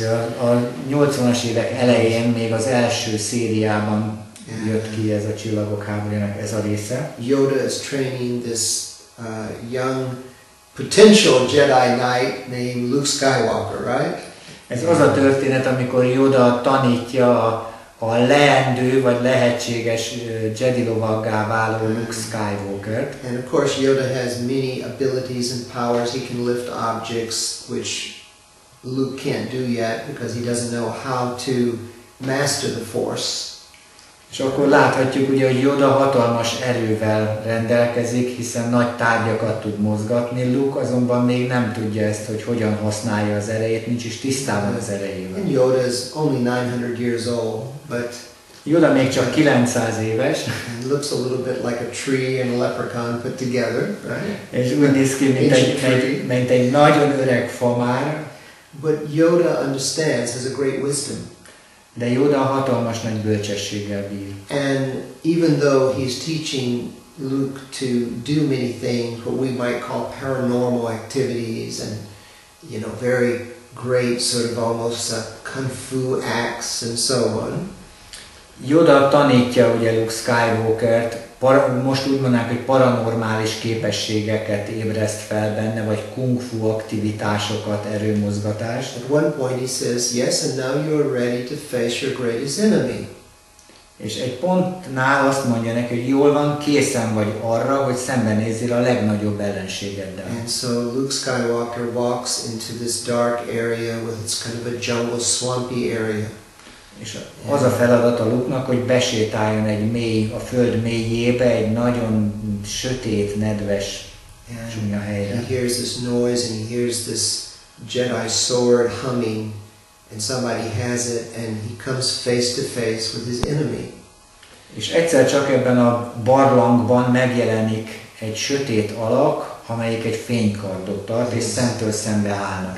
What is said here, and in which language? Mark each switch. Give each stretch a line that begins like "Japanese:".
Hungarian: Ugye a 80-as évek elején még az első szériában jött ki ez a Csillagok háborújának ez a része.
English: Yoda is training this young potential Jedi Knight named Luke Skywalker, right?
Hungarian: Ez az a történet, amikor Yoda tanítja a leendő vagy lehetséges Jedi lovaggá váló Luke Skywalkert.
English: And of course Yoda has many abilities and powers. He can lift objects, which Luke can't do yet because he doesn't know how to master the Force.
Hungarian: És akkor láthatjuk ugye, hogy Yoda hatalmas erővel rendelkezik, hiszen nagy tárgyakat tud mozgatni. Luke azonban még nem tudja ezt, hogy hogyan használja az erejét, nincs is tisztában az erejével.
English: And Yoda is only 900 years old, but
Hungarian: Yoda még csak 900 éves.
English: and looks a little bit like a tree and a leprechaun put together, right?
Hungarian: És úgy néz ki, mint egy nagyon öreg fa már.
English: But Yoda understands, has a great wisdom.
Hungarian: De Yoda hatalmas nagy bölcsességgel bír.
English: And even though he's teaching Luke to do many things, what we might call paranormal activities, and very great sort of almost kung fu acts and so on.
Hungarian: Yoda tanítja ugye Luke Skywalkert, most úgy mondanánk, hogy paranormális képességeket ébreszt fel benne, vagy kung fu aktivitásokat, erőmozgatást.
English: At one point he says, yes, and now you are ready to face your greatest enemy.
Hungarian: És egy pontnál azt mondja neki, hogy jól van, készen vagy arra, hogy szembenézzél a legnagyobb ellenségeddel.
English: And so Luke Skywalker walks into this dark area with its kind of a jungle, swampy area.
Hungarian: És az a feladat a Luke-nak, hogy besétáljon a föld mélyébe, egy nagyon sötét, nedves, csúnya helyre.
English: He hears this noise and he hears this Jedi sword humming, and somebody has it, and he comes face to face with his enemy.
Hungarian: És egyszer csak ebben a barlangban megjelenik egy sötét alak, amelyik egy fénykardot tart, és szemtől szembe állnak.